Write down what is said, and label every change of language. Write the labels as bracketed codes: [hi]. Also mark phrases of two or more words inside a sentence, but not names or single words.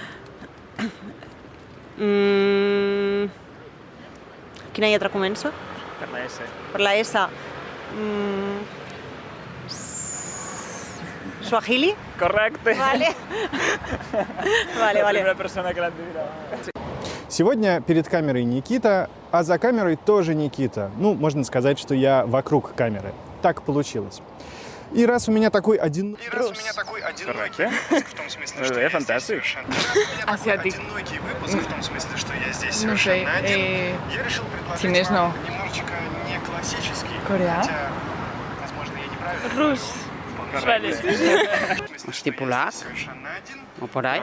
[ca] Quina lletra comença? Per la S. Per la S. Swahili? Correcte. Vale. Vale. La primera persona que l'ha dit. [ru] Сегодня перед камерой Никита, а за камерой тоже Никита. Ну, можно сказать, что я вокруг камеры. Так получилось. И раз у меня такой один... [ca] Correcte. Molt bé, fantàstic. Asiàtic. No sé, xinès no. Coreà? Rus. Vale. Hosti, polac? O [es] por ahí?